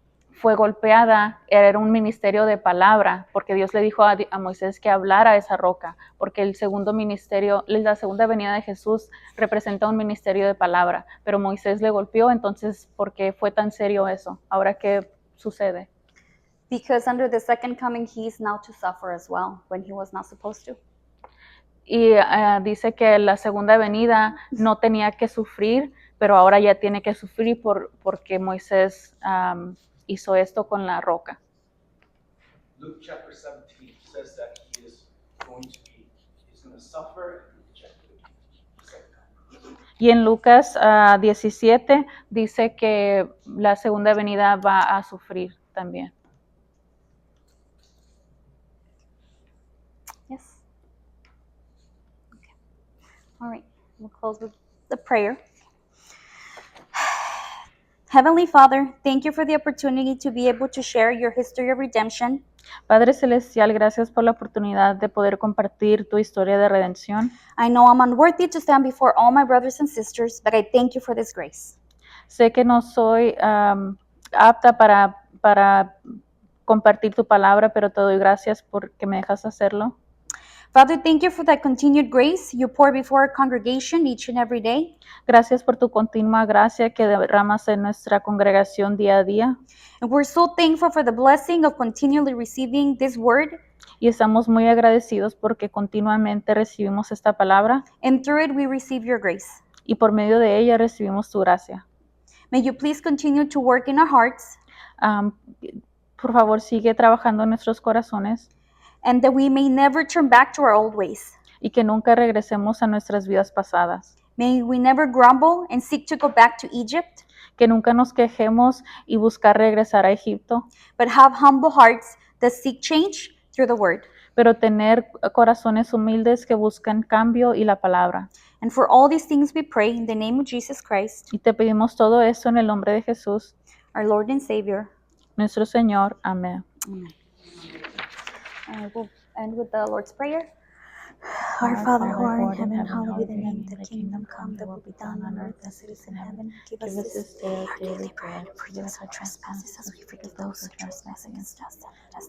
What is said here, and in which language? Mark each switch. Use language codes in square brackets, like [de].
[es] fue golpeada, era un ministerio de palabra, porque Dios le dijo a Moisés que hablara a esa roca, porque el segundo ministerio, la segunda venida de Jesús representa un ministerio de palabra, pero Moisés le golpeó, entonces, ¿por qué fue tan serio eso? Ahora, ¿qué sucede? [en] Because under the second coming, he is now to suffer as well, when he was not supposed to. [es] Y dice que la segunda venida no tenía que sufrir, pero ahora ya tiene que sufrir porque Moisés hizo esto con la roca. [en] Luke chapter 17 says that he's going to suffer and reject the second coming. [es] Y en Lucas 17 dice que la segunda venida va a sufrir también. [en] Yes. Okay. All right. We'll close with the prayer. Heavenly Father, thank you for the opportunity to be able to share your history of redemption. [es] Padre Celestial, gracias por la oportunidad de poder compartir tu historia de redención. [en] I know I'm unworthy to stand before all my brothers and sisters, but I thank you for this grace. [es] Sé que no soy apta para compartir tu palabra, pero te doy gracias porque me dejas hacerlo. [en] Father, thank you for that continued grace you pour before our congregation each and every day. [es] Gracias por tu continua gracia que derramas en nuestra congregación día a día. [en] And we're so thankful for the blessing of continually receiving this word. [es] Y estamos muy agradecidos porque continuamente recibimos esta palabra [en] And through it, we receive your grace. [es] y por medio de ella recibimos tu gracia. [en] May you please continue to work in our hearts, [es] Por favor, sigue trabajando en nuestros corazones [en] and that we may never turn back to our old ways. [es] y que nunca regresemos a nuestras vidas pasadas. [en] May we never grumble and seek to go back to Egypt, [es] Que nunca nos quejemos y buscar regresar a Egipto, [en] but have humble hearts that seek change through the word. [es] pero tener corazones humildes que buscan cambio y la palabra. [en] And for all these things we pray in the name of Jesus Christ, [es] Y te pedimos todo esto en el nombre de Jesús, [en] our Lord and Savior. [es] nuestro Señor. Amén. [en] And we'll end with the Lord's Prayer. Our Father who art in heaven, hallowed be thy name. Thy kingdom come, thy will be done on earth as it is in heaven. Give us this day our daily bread. Forgive us our trespasses as we forgive those who trespass against us.